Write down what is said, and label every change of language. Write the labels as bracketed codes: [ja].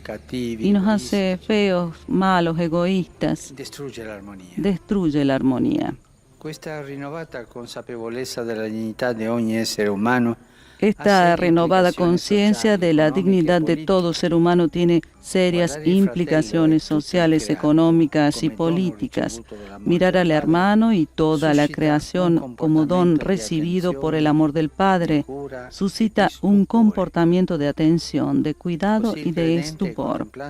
[es] Y nos hace feos, malos, egoístas. Destruye la armonía. [it] Questa rinnovata consapevolezza della dignità di ogni essere umano [es] Esta renovada conciencia de la dignidad de todo ser humano tiene serias implicaciones sociales, económicas y políticas. Mirar al hermano y toda la creación como don recibido por el amor del Padre suscita un comportamiento de atención, de cuidado y de estupor.